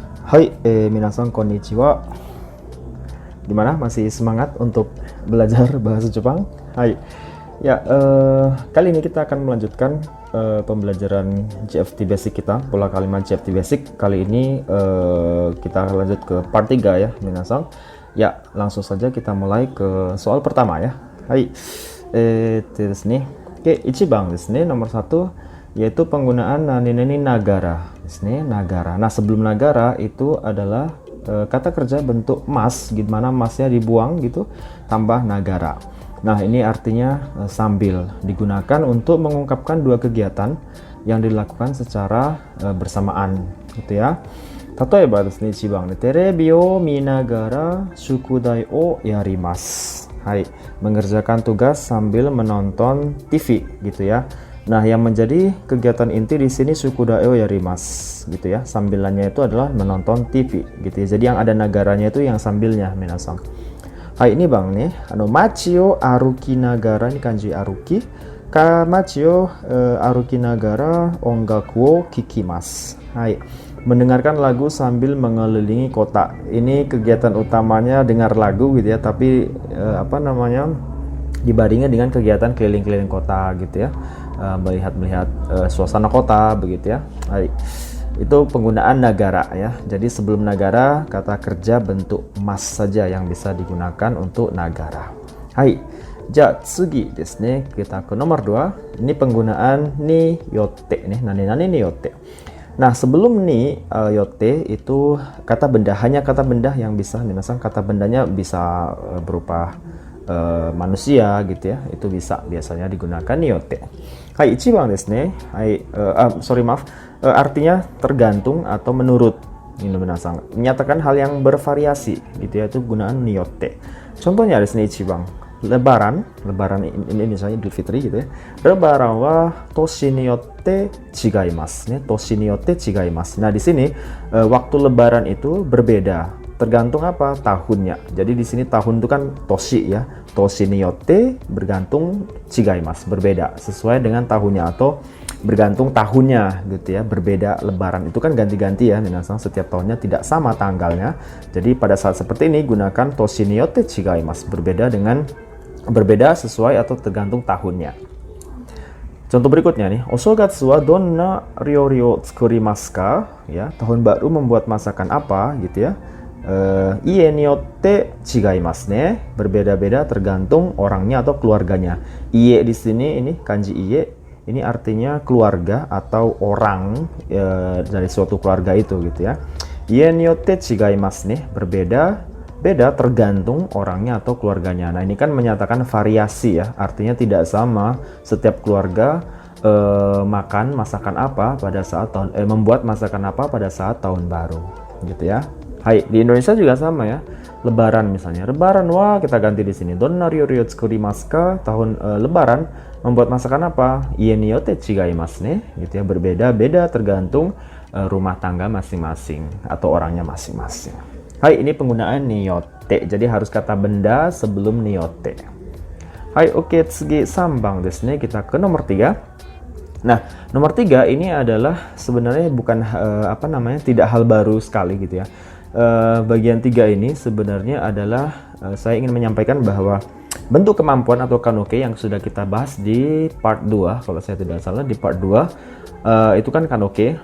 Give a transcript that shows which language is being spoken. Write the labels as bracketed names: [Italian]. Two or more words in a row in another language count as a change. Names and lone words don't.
[Indonesian] Hai, [Japanese] 皆さんこんにちは. [Indonesian] Gimana? Masih semangat untuk belajar bahasa Jepang? Hai. Ya, kali ini kita akan melanjutkan pembelajaran JFT Basic kita, pola kalimat JFT Basic. Kali ini kita lanjut ke part 3 ya, minasan. Ya, langsung saja kita mulai ke soal pertama ya. [Japanese] はい。ですね. Oke, 一番ですね, [Indonesian] nomor 1 yaitu penggunaan [Japanese] 何ながらですね, [Indonesian] nagara. Nah, sebelum nagara itu adalah kata kerja bentuk mas, gimana masnya dibuang gitu, tambah nagara. Nah, ini artinya sambil, digunakan untuk mengungkapkan dua kegiatan yang dilakukan secara bersamaan gitu ya. [Japanese] 例えばですね、一番ね、テレビを見ながら宿題をやります. [Indonesian] Hai, mengerjakan tugas sambil menonton TV gitu ya. Nah, yang menjadi kegiatan inti di sini [Japanese] 宿題をやります [Indonesian] gitu ya. Sambilannya itu adalah menonton TV gitu ya. Jadi yang ada nagaranya itu yang sambilnya, minasan. Hai, ini Bang nih. [Japanese] 町を歩きながら, [Indonesian] ini kanji aruki. [Japanese] 町を歩きながら音楽を聴きます. [Indonesian] Hai, mendengarkan lagu sambil mengelilingi kota. Ini kegiatan utamanya dengar lagu gitu ya, tapi dibandingkan dengan kegiatan keliling-keliling kota gitu ya, melihat suasana kota begitu ya. Hai, itu penggunaan nagara ya. Jadi sebelum nagara, kata kerja bentuk mas saja yang bisa digunakan untuk nagara. [Japanese] はい、じゃ次ですね, [Indonesian] kita ke nomor 2. Ini penggunaan [Japanese] によって [Indonesian] nih, [Japanese] 何によって. [Indonesian] Nah, sebelum [Japanese] によって [Indonesian] itu kata benda, hanya kata benda yang bisa, minasan, kata bendanya bisa berupa manusia gitu ya, itu bisa biasanya digunakan yotte. [Japanese] はい、一番ですね. [Indonesian] Hai, maaf, artinya tergantung atau menurut, ini minasan, menyatakan hal yang bervariasi gitu ya, itu gunaan yotte. [Japanese] Contohnya ですね、一番, [Indonesian] lebaran ini misalnya Idul Fitri gitu ya. [Japanese] Lebaran は年によって違いますね、年によって違います. [Indonesian] Nah, di sini waktu lebaran itu berbeda, tergantung apa? Tahunnya. Jadi di sini tahun itu kan toshi ya. [Japanese] 年によって [Indonesian] bergantung, chigaimasu berbeda sesuai dengan tahunnya atau bergantung tahunnya gitu ya. Berbeda, lebaran itu kan ganti-ganti ya, minasan, setiap tahunnya tidak sama tanggalnya. Jadi pada saat seperti ini gunakan [Japanese] 年によって違います, [Indonesian] berbeda sesuai atau tergantung tahunnya. Contoh berikutnya nih, [Japanese] お正月はどんな料理を作りますか? [Indonesian] Ya, tahun baru membuat masakan apa gitu ya. [Japanese] 家によって違いますね, [Indonesian] berbeda-beda tergantung orangnya atau keluarganya. Ie di sini ini kanji ie, ini artinya keluarga atau orang dari suatu keluarga itu gitu ya. [Japanese] 家によって違いますね, [Indonesian] berbeda tergantung orangnya atau keluarganya. Nah, ini kan menyatakan variasi ya, artinya tidak sama setiap keluarga makan masakan apa pada saat membuat masakan apa pada saat tahun baru gitu ya. Hai, di Indonesia juga sama ya. Lebaran misalnya, lebaran wah kita ganti di sini. [Japanese] どんな料理を作りますか? [Indonesian] Tahun lebaran membuat masakan apa? [Japanese] 家によって違いますね, [Indonesian] gitu ya, berbeda-beda tergantung rumah tangga masing-masing atau orangnya masing-masing. Hai, ini penggunaan niyotte. Jadi harus kata benda sebelum niyotte. Hai, oke, [Japanese] 次三番ですね. [Indonesian] Kita ke nomor 3. Nah, nomor 3 ini adalah sebenarnya bukan tidak hal baru sekali gitu ya. Bagian 3 ini sebenarnya adalah saya ingin menyampaikan bahwa bentuk kemampuan atau kanoke yang sudah kita bahas di part 2, kalau saya tidak salah di part 2 itu kan kanoke.